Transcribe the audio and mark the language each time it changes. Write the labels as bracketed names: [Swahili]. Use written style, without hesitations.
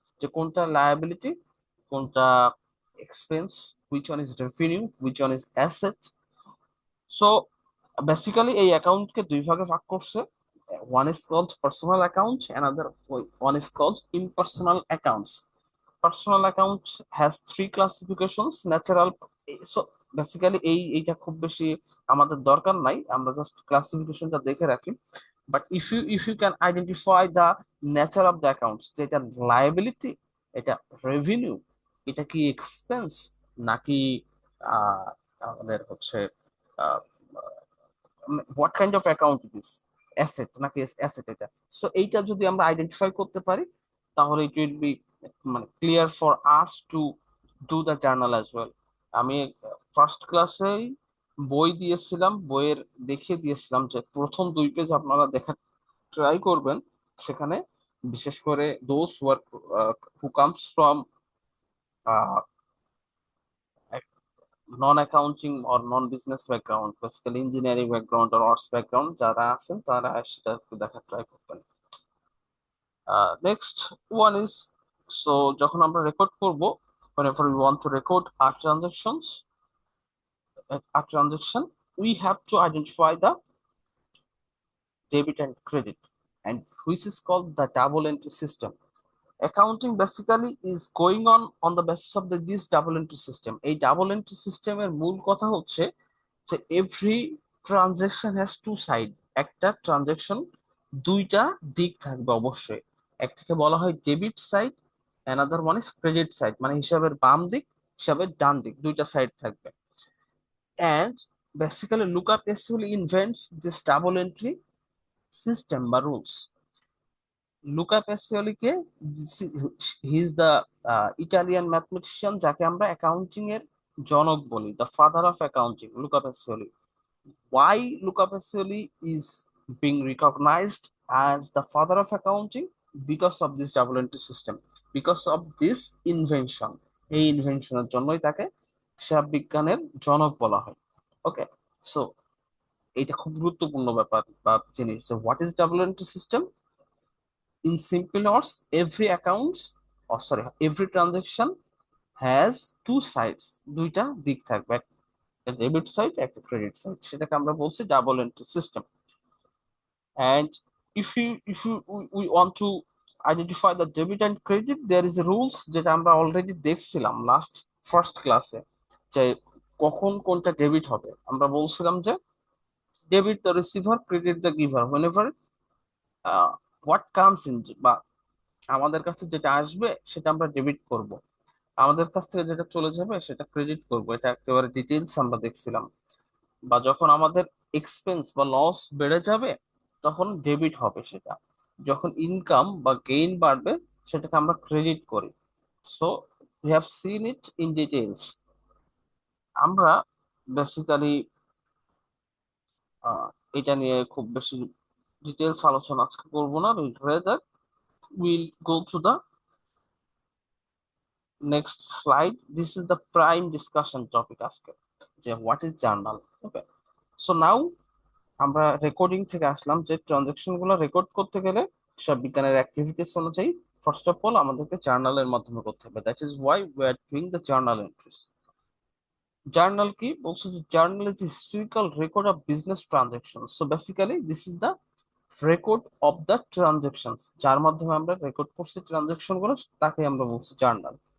[Bangla] যে কোনটা লায়াবিলিটি, কোনটা expense, [English] Which one is revenue, which one is asset. [Bangla] So basically এই অ্যাকাউন্টকে 2 ভাগে ভাগ করছে। [English] One is called personal account, another one is called impersonal accounts. personal account has three classifications: natural. [Bangla] So basically এইটা খুব বেশি আমাদের দরকার নাই, আমরা জাস্ট ক্লাসিফিকেশনটা দেখে রাখি। [English] but if you can identify the nature of the accounts, [Bangla] যেটা লায়াবিলিটি, এটা রেভিনিউ, এটা কি এক্সপেন্স, নাকি আমাদের হচ্ছে [English] what kind of account it is, [Bangla] asset নাকি অ্যাসেট, এটা। সো এইটা যদি আমরা আইডেন্টিফাই করতে পারি, তাহলে [English] It will be মানে clear for us to do the journal as well. [Bangla] আমি ফার্স্ট ক্লাসেই বই দিয়েছিলাম, বইয়ের দেখিয়ে দিয়েছিলাম যে প্রথম 2 পেজ আপনারা দেখা ট্রাই করবেন। সেখানে বিশেষ করে [English] those who comes from non accounting or non business background, [Bangla] basically engineering background আর arts background যারা আছেন, তারা সেটা একটু দেখার ট্রাই করবেন। [English] next one is, so [Bangla] যখন আমরা রেকর্ড করব, [English] whenever we want to record our transactions, a transaction, we have to identify the debit and credit, and which is called the double entry system. Accounting basically is going on the basis of this double entry system. [Bangla] এই double entry সিস্টেমের মূল কথা হচ্ছে যে [English] Every transaction has two side. [Bangla] একটা transaction দুইটা দিক থাকবে অবশ্যই। একটাকে বলা হয় debit side, [English] another one is credit side, [Bangla] মানে হিসাবের বাম দিক, হিসাবের ডান দিক, দুইটা সাইড থাকবে। [English] And basically Luca actually invents this double entry system বা rules. [Bangla] Luka প্যাসিওলিকে, [English] he is the Italian mathematician [Bangla] যাকে আমরা অ্যাকাউন্টিং এর জনক বলি, [English] the father of accounting, [Bangla] Luka Pacioli. [English] Why Luca Pacioli is being recognized as the father of accounting? Because of this double entry system, because of this invention. [Bangla] এই ইনভেনশনের জন্যই তাকে হিসাব বিজ্ঞানের জনক বলা হয়। ওকে, সো এটা খুব গুরুত্বপূর্ণ ব্যাপার বা জিনিস। [English] What is double entry system? In simple words, every accounts, or sorry, every transaction has two sides, [Bangla] দুইটা দিক থাকবে, একটা ডেবিট সাইড, একটা ক্রেডিট সাইড, সেটাকে আমরা বলছি double entry system. [English] And if you we want to identify the debit and credit, there is a rules [Bangla] যেটা আমরা অলরেডি দেখছিলাম লাস্ট ফার্স্ট ক্লাসে, যে কখন কোনটা ডেবিট হবে। আমরা বলছিলাম যে debit the receiver, credit the giver, [English] whenever what comes in, [Bangla] বা আমাদের কাছে যেটা আসবে সেটা আমরা ডেবিট করব, আমাদের কাছ থেকে যেটা চলে যাবে সেটা ক্রেডিট করব। এটা একেবারে ডিটেলস আমরা দেখছিলাম। বা যখন আমাদের এক্সপেন্স বা লস বেড়ে যাবে, তখন ডেবিট হবে সেটা। যখন ইনকাম বা গেইন বাড়বে, সেটাকে আমরা ক্রেডিট করি। [English] So we have seen it in details. [Bangla] আমরা বেসিক্যালি এটা নিয়ে খুব বেশি ডিটেলস আলোচনা আজকে করবো না, [English] Rather will go to the next slide. This is the prime discussion topic আজকে, যে what is journal. Okay, so now [Bangla] আমরা রেকর্ডিং থেকে আসলাম, যে ট্রানজাকশন গুলো রেকর্ড করতে গেলে সব বিজ্ঞানের অ্যাক্টিভিটিস অনুযায়ী ফার্স্ট অফ অল আমাদেরকে জার্নালের মাধ্যমে করতে হবে। [English] That is why we are doing the journal entries. [Bangla] Journal কি বলছে? [English] যে journal is historical record of business transaction. So basically this is the record of the transactions, [Bangla] যার মাধ্যমে আমরা রেকর্ড করছি ট্রানজাকশন গুলো, তাকে আমরা বলছি জার্নাল।